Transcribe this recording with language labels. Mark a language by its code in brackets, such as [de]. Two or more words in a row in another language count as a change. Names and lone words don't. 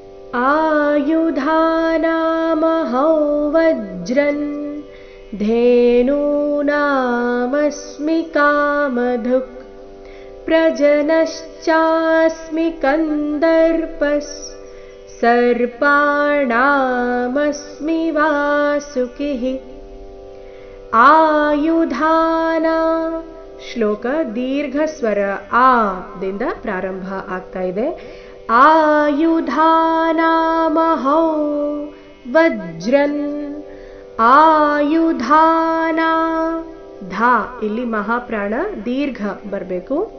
[sa] आयुधानामहौ वज्रन् धेनूनामस्मि कामधुक् प्रजनश्चास्मि कन्दर्पस् सर्पाणामस्मि वासुकिः। [kn] ಆಯುಧಾನ ಶ್ಲೋಕ ದೀರ್ಘ ಸ್ವರ ಆ ದಿಂದ ಪ್ರಾರಂಭ ಆಗ್ತಾ ಇದೆ. [sa] आयुधानामहौ वज्रन् [kn] ಆಯುಧಾನ ಧಾ ಇಲ್ಲಿ ಮಹಾಪ್ರಾಣ ದೀರ್ಘ ಬರಬೇಕು.